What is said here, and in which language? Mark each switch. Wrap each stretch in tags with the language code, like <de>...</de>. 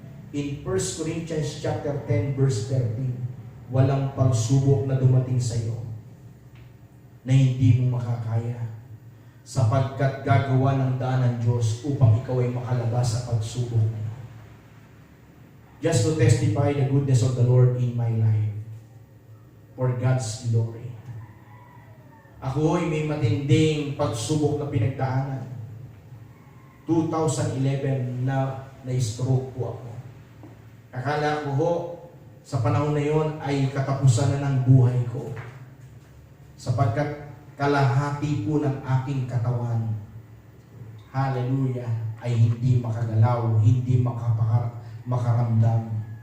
<en>In 1 Corinthians chapter 10 verse 13,</en> <tl>walang pagsubok na dumating sa iyo na hindi mo makakaya, sapagkat gagawa ng daan ng Diyos upang ikaw ay makalabas sa pagsubok na ito.</tl> <en>Just to testify the goodness of the Lord in my life for God's glory.</en> <tl>Ako ay may matinding pagsubok na pinagdaanan. 2011 na stroke po ako. Akala ko ho, sa panahon na yon ay katapusan na ng buhay ko. Sapagkat kalahati po ng aking katawan, hallelujah, ay hindi makagalaw, hindi makaramdam.</tl>